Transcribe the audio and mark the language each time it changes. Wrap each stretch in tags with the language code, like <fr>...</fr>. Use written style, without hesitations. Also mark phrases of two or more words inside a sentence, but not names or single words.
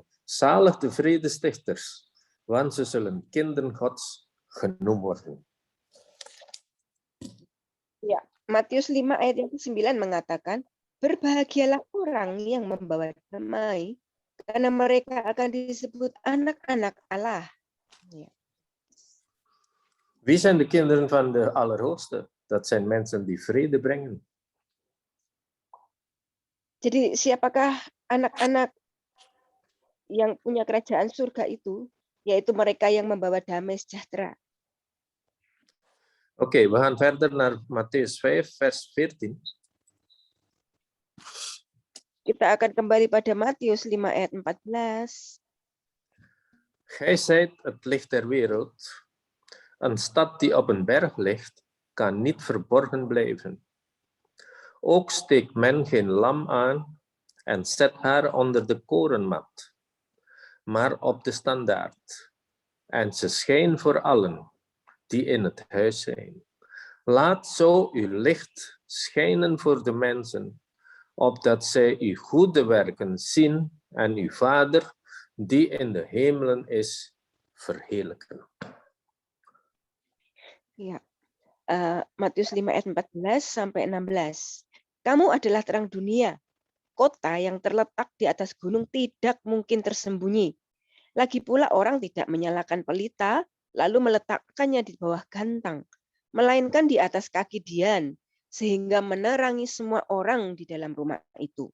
<nl>Zalig de vredestichters, want ze zullen kinderen Gods genoemd worden.</nl> <id>Ya, Matius 5 ayat yang ke-9 mengatakan, berbahagialah orang yang membawa damai, karena mereka akan disebut anak-anak Allah. Ya.</id> <nl>Wie zijn de kinderen van de Allerhoogste? Dat zijn mensen die vrede brengen.</nl> <id>Jadi siapakah anak-anak yang punya kerajaan surga itu? Yaitu mereka yang membawa damai sejahtera.</id> <nl>Oké, we gaan verder naar Mattheus 5 vers 14.</nl> <id>Kita akan kembali pada Matius 5 ayat 14.</id> <nl>Gij zijt het licht der wereld. Een stad die op een berg ligt, kan niet verborgen blijven. Ook steekt men geen lam aan en zet haar onder de korenmat, maar op de standaard. En ze schijnt voor allen die in het huis zijn. Laat zo uw licht schijnen voor de mensen, opdat zij uw goede werken zien en uw Vader, die in de hemelen is, verheerlijken.</nl> <id>Ya. Matius 5 ayat 14 sampai 16. Kamu adalah terang dunia. Kota yang terletak di atas gunung tidak mungkin tersembunyi. Lagi pula orang tidak menyalakan pelita lalu meletakkannya di bawah gantang, melainkan di atas kaki dian, sehingga menerangi semua orang di dalam rumah itu.</id>